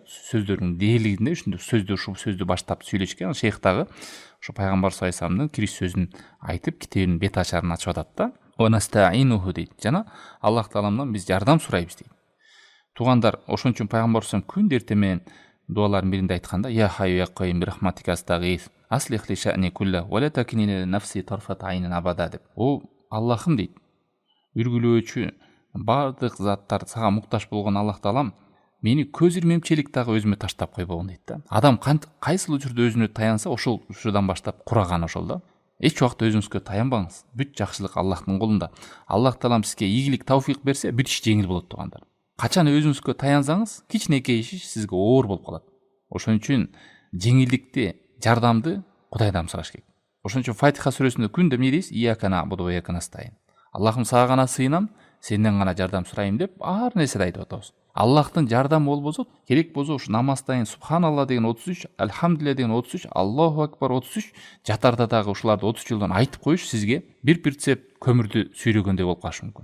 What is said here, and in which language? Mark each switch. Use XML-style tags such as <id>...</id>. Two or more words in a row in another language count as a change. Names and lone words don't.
<ky>Сөздөрдүн дээрлигинде ушинтип ушул сөздү баштап сүйлөчкөн. Шейх дагы ошо пайгамбар</ky> <ar>صلى الله عليه</ar> <ky>вассаламдын кириш сөзүн айтып, китебинин бет ачарын ачып атат да.</ky> <ar>ونستعينه дейт.</ar> <ky>Жана Аллах тааламдан биз жардам сурайбыз дейт. Туугандар, ошон үчүн пайгамбар</ky> <ar>صلى الله عليه وسلم</ar> <ky>күндө эртемен дуалардын биринде айтканда:</ky> <ar>"يا حي يا قيوم برحمتك أستغيث أصلح لي شأني كله ولا تكلني نفسي طرفة عين أبدا" деп.</ar> <ky>О Аллахым дейт, үргүлөөчү бардык заттар сага муктаж болгон Аллах таалам, мени көз ирмемчилик дагы өзүмө таштап койбогун дейт да. Адам кайсыл учурда өзүнө таянса, ошол учурдан баштап кураган ошол да. Эч убакта өзүңүзгө таянбаңыз. Бүт жакшылык Аллахтын колунда. Аллах таалам сизге ийгилик, тавфик берсе, бүт иш жеңил болот туугандар. Качан өзүңүзгө таянсаңыз, кичинекей иш сизге оор болуп калат. Ошон үчүн жеңилдикти жардамды Кудайдан сураш керек. Ошон үчүн Фатиха сүрөсүндө күндө эмне дейбиз?</ky> <ar>إياك نعبد وإياك نستعين.</ar> <ky>Аллахым сага гана сыйынам, сенден гана жардам сурайм деп ар нерседе айтып атабыз. Аллахтын жардамы болбосо, керек болсо ушу намаздайын субханалла деген 33, альхамдулилля деген 33,</ky> <ar>الله أكبر</ar> <ky>33, жатарда дагы ушуларды 33 жолдон айтып коюш сизге бир прицеп көмүрдү сүйрөгөндөй болуп калышы мүмкүн.</ky>